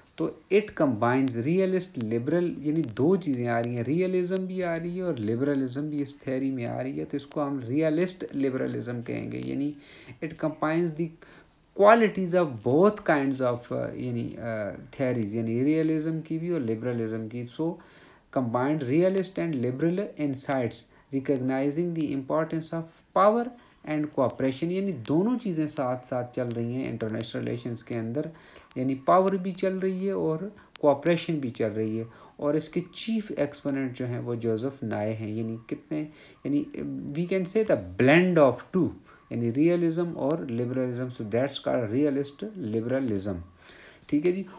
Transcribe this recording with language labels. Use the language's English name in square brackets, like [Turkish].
[Hindi] तो [English] it combines realist liberal, [Hindi] यानी दो चीज़ें आ रही हैं, रियलिज़म भी आ रही है और लिबरलिज़म भी इस थ्योरी में आ रही है, तो इसको हम रियलिस्ट लिबरलिज़म कहेंगे। यानी [English] it combines the qualities of both kinds of [Hindi] यानी थ्योरीज, यानी रियलिज़म की भी और लिबरलिज़म की। [English] So combined realist and liberal insights, recognizing the importance of power and cooperation। [Hindi] यानी दोनों चीज़ें साथ साथ चल रही हैं इंटरनेशनल रिलेशंस के अंदर, यानी पावर भी चल रही है और कोऑपरेशन भी चल रही है। और इसके चीफ एक्सपोनेंट जो हैं वो जोसेफ नाए हैं। यानी कितने, यानी [English] we can say the blend of two, [Hindi] यानी रियलिज़म और liberalism, [English] So that's called realist liberalism. [Hindi] ठीक है जी।